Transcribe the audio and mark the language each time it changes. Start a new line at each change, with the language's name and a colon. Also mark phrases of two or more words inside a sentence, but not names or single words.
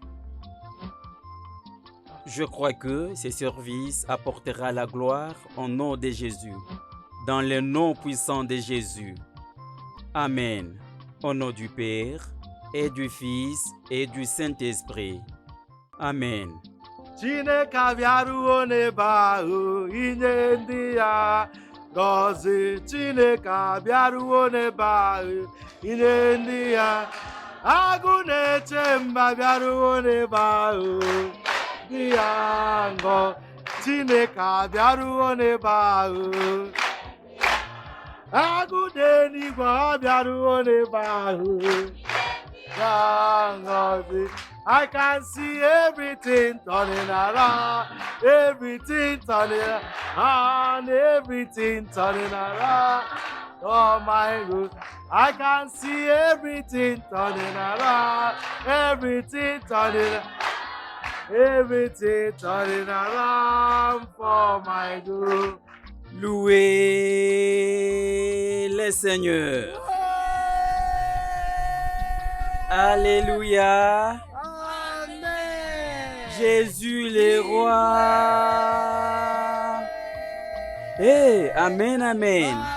French: Je crois que ce service apportera la gloire au nom de Jésus, dans le nom puissant de Jésus. Amen. Au nom du Père, et du Fils, et du Saint-Esprit. Amen.
Igbo: Chineke abịaruo n'ebe ahụ inye ndị ya ngọzi. Chineke abịaruo n'ebe ahụ inye ndị ya. Agụ na-eche mba abịaruo n'ebe ahụ ndị ya ngọ. Chineke abịaruo n'ebe ahụ. Agụ n'eluigwe abịaruo n'ebe ahụ ya ngọzi.
English: I can see everything turning around, everything turning around, everything turning around. Oh my God, I can see everything turning around, everything turning around for my good.
French: Louez le Seigneur. Alléluia. Jésus le roi. Amen, amen.